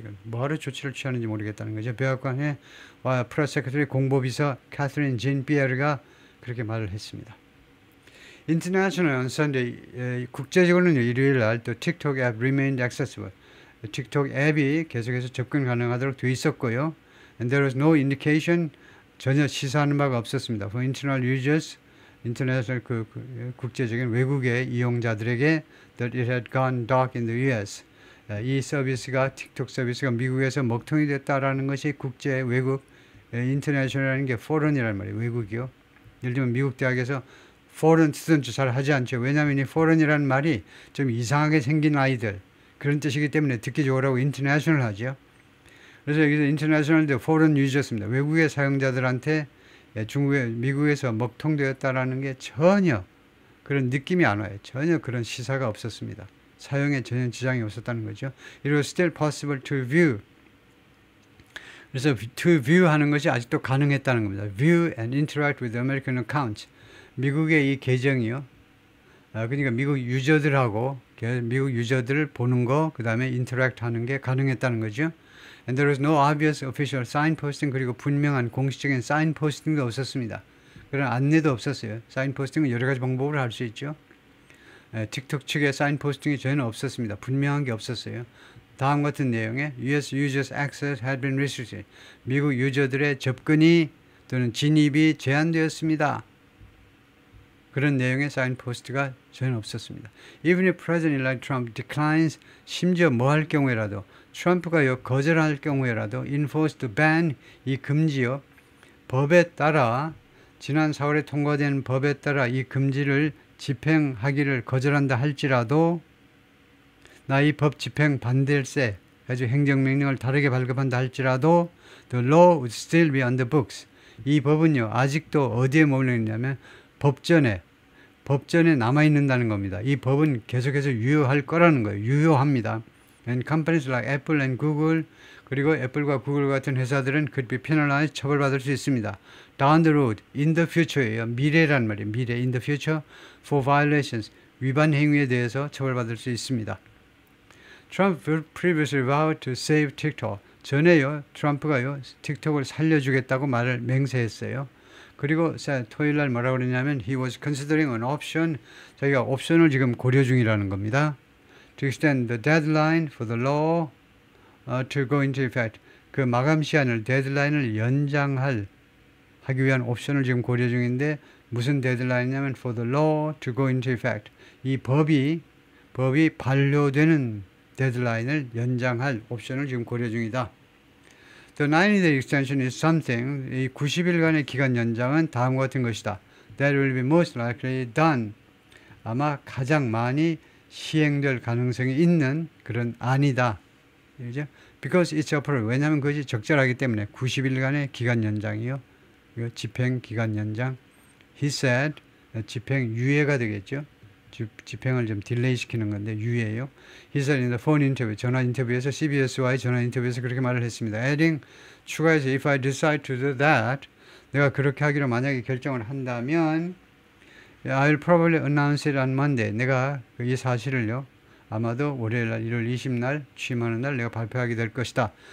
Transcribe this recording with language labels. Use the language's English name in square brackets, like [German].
[Korean] 이건 뭐하러 조치를 취하는지 모르겠다는 거죠. 백악관의 프레스 세크터리 공보비서 캐서린 진 비에르가 그렇게 말을 했습니다. [English] International on Sunday, [Korean] 국제적으로는 일요일 날 또 틱톡 앱 [English] remained accessible. [Korean] 틱톡 앱이 계속해서 접근 가능하도록 되어 있었고요. [English] And there was no indication, [Korean] 전혀 시사하는 바가 없었습니다. [English] For internal users, [Korean] 인터넷을 국제적인 외국의 이용자들에게 [English] that it had gone dark in the US. [Korean] 이 서비스가 틱톡 서비스가 미국에서 먹통이 됐다라는 것이 국제 외국 인터내셔널이라는 게 foreign이란 말이에요. 외국이요. 예를 들면 미국 대학에서 foreign student 잘 하지 않죠. 왜냐하면 이 foreign이라는 말이 좀 이상하게 생긴 아이들 그런 뜻이기 때문에 듣기 좋으라고 international 하죠. 그래서 여기서 international foreign users입니다. 외국의 사용자들한테 미국에서 먹통되었다라는 게 전혀 그런 느낌이 안 와요. 전혀 그런 시사가 없었습니다. 사용에 전혀 지장이 없었다는 거죠. [English] It was still possible to view. [Korean] 그래서 to view 하는 것이 아직도 가능했다는 겁니다. [English] View and interact with American accounts. [Korean] 미국의 이 계정이요. 그러니까 미국 유저들하고 미국 유저들을 보는 거, 그 다음에 interact 하는 게 가능했다는 거죠. [English] And there was no obvious official signposting, [Korean] 그리고 분명한 공식적인 signposting도 없었습니다. 그런 안내도 없었어요. signposting은 여러 가지 방법으로 할 수 있죠. 틱톡 측의 signposting이 전혀 없었습니다. 분명한 게 없었어요. 다음 같은 내용에 [English] US users access had been restricted. [Korean] 미국 유저들의 접근이 또는 진입이 제한되었습니다. 그런 내용의 signpost가 전혀 없었습니다. [English] Even if President-elect Trump declines, [Korean] 심지어 뭐 할 경우에라도 트럼프가 거절할 경우에라도 [English] enforce the ban, [Korean] 이 금지요. 법에 따라 지난 4월에 통과된 법에 따라 이 금지를 집행하기를 거절한다 할지라도 나 이 법 집행 반대일세 아주 행정명령을 다르게 발급한다 할지라도 [English] the law would still be on the books. [Korean] 이 법은요 아직도 어디에 머물러있냐면 법전에 남아있는다는 겁니다. 이 법은 계속해서 유효할 거라는 거예요. 유효합니다. [English] And companies like Apple and Google, [Korean] 그리고 애플과 구글 같은 회사들은 [English] could be penalized, [Korean] 처벌받을 수 있습니다. [English] Down the road, in the future예요. [Korean] 미래란 말이에요. 미래, [English] in the future, for violations, [Korean] 위반 행위에 대해서 처벌받을 수 있습니다. [English] Trump previously vowed to save TikTok. [Korean] 전에요, 트럼프가요, 틱톡을 살려주겠다고 말을 맹세했어요. 그리고 토요일 날 뭐라고 그러냐면 [English] he was considering an option. [Korean] 자기가 옵션을 지금 고려 중이라는 겁니다. [English] To extend the deadline for the law to go into effect. [Korean] 그 마감 시한을 데드라인을 연장할 하기 위한 옵션을 지금 고려 중인데 무슨 데드라인이냐면 [English] for the law to go into effect. [Korean] 이 법이 반려되는 데드라인을 연장할 옵션을 지금 고려 중이다. [English] The 90-day extension is something. [Korean] 이 90일간의 기간 연장은 다음과 같은 것이다. [English] That will be most likely done. [Korean] 아마 가장 많이 시행될 가능성이 있는 그런 안이다. 그죠? [English] Because it's appropriate. [Korean] 왜냐하면 그것이 적절하기 때문에 90일간의 기간 연장이요. 이거 집행 기간 연장. [English] He said. [Korean] 집행 유예가 되겠죠. 집행을 좀 딜레이 시키는 건데 유예요. [English] He said in the phone interview. [Korean] 전화 인터뷰에서 CBS와의 전화 인터뷰에서 그렇게 말을 했습니다. [English] Adding [Korean] 추가해서 [English] if I decide to do that. [Korean] 내가 그렇게 하기로 만약에 결정을 한다면 [English] I'll probably announce it on Monday. [Korean] 내가 이 사실을요. 아마도 월요일날 1월 20날 취임하는 날 내가 발표하게 될 것이다.